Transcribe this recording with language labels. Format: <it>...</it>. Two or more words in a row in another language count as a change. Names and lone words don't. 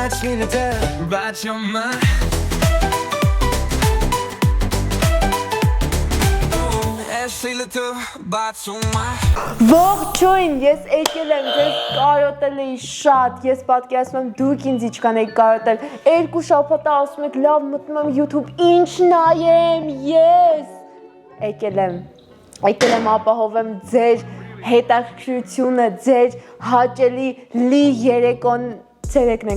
<en>little, but you're mine. Ashley little, but you're mine.</en> <hy>Ողջույն, ես եկել եմ ձեզ կարոտել էի շատ, ես պատկերացնում եմ դուք ինձ ինչքան եք կարոտել, 2 շաբաթ ասում եք լավ մտնում եմ YouTube, ինչ նայեմ, ես եկել եմ ապահովեմ ձեր հետաքրքրությունը, ձեր հաճելի լի երեկոն, ցերեկն</hy>